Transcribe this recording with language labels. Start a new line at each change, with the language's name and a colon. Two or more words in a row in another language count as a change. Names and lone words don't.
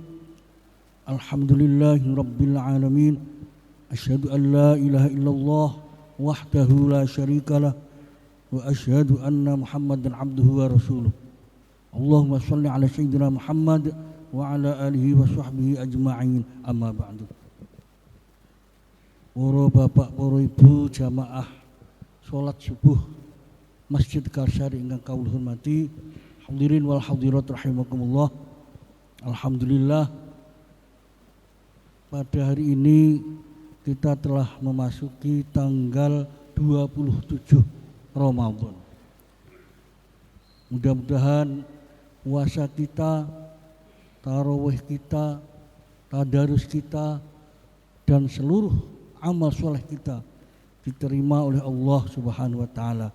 Arabic: الحمد لله رب العالمين. أشهد أن لا إله إلا الله وحده لا شريك له وأشهد أن محمدا عبده ورسوله. اللهم صل على سيدنا محمد وعلى آله وصحبه أجمعين. أما بعد.
Indonesian: Para bapak, para ibu jamaah sholat subuh Masjid Karsari
Javanese: ingkang kawula hormati,
Arabic: الحاضرين والحاضرات رحمكم الله.
Indonesian: Alhamdulillah, pada hari ini kita telah memasuki tanggal 27 Ramadan. Mudah-mudahan puasa kita, tarawih kita, tadarus kita, dan seluruh amal soleh kita diterima oleh Allah
Arabic: سبحانه وتعالى.